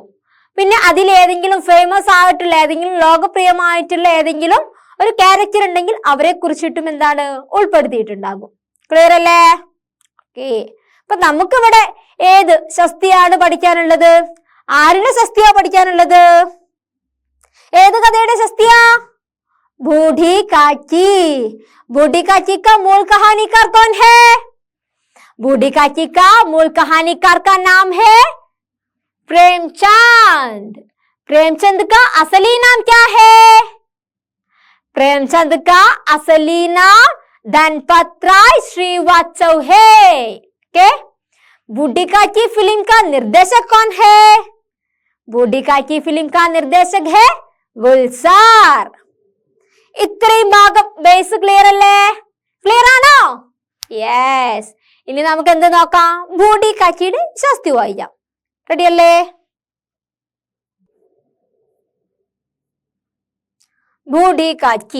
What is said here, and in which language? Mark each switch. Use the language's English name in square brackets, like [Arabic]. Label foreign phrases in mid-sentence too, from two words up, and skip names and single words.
[Malayalam] പിന്നെ അതിലേതെങ്കിലും ഫേമസ് ആയിട്ടുള്ള ഏതെങ്കിലും ലോകപ്രിയമായിട്ടുള്ള ഏതെങ്കിലും ഒരു ക്യാരക്ടർ ഉണ്ടെങ്കിൽ അവരെ കുറിച്ചിട്ടും എന്താണ് ഉൾപ്പെടുത്തിയിട്ടുണ്ടാകും. ക്ലിയർ അല്ലേ? ഓക്കെ. അപ്പൊ നമുക്കിവിടെ ഏത് ശസ്തിയാണ് പഠിക്കാനുള്ളത്? ആരുടെ ശസ്തിയാ പഠിക്കാനുള്ളത്? ഏത് കഥയുടെ ശസ്തിയാ? [Hindi] बूढ़ी काकी. बूढ़ी काकी का मूल कहानीकार कौन है? बूढ़ी काकी का मूल कहानीकार का नाम है प्रेमचंद. प्रेमचंद का असली नाम क्या है? प्रेमचंद का असली नाम धनपत राय श्रीवास्तव है. के बूढ़ी काकी फिल्म का निर्देशक कौन है? बूढ़ी काकी फिल्म का निर्देशक है गुलजार. [Malayalam] ഇത്രയും ഭാഗം [English] base clear [Malayalam] അല്ലേ? ക്ലിയർ ആണോ? യെസ്. ഇനി നമുക്ക് എന്ത് നോക്കാം? ബൂഢി കാക്കിയുടെ ശസ്തി വായിക്കാം. റെഡി അല്ലേ? ബൂഢി കാക്കി.